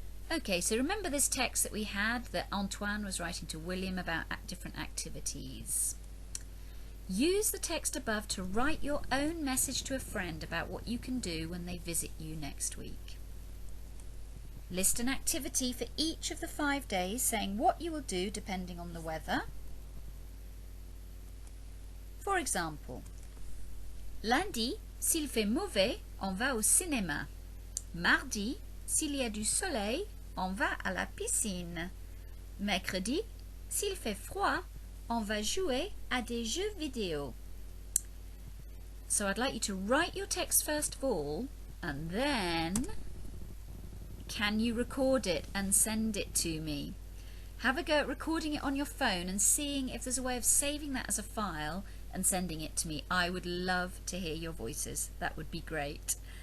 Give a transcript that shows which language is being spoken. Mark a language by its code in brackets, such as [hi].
[en] Okay, so remember this text that we had that Antoine was writing to William about different activities. Use the text above to write your own message to a friend about what you can do when they visit you next week. List an activity for each of the 5 days, saying what you will do depending on the weather. [fr] For example, lundi, s'il fait mauvais, on va au cinéma. Mardi, s'il y a du soleil, on va à la piscine. Mercredi, s'il fait froid, on va jouer à des jeux vidéo. [en] So I'd like you to write your text first of all, and then can you record it and send it to me? Have a go at recording it on your phone and seeing if there's a way of saving that as a file and sending it to me. I would love to hear your voices. That would be great.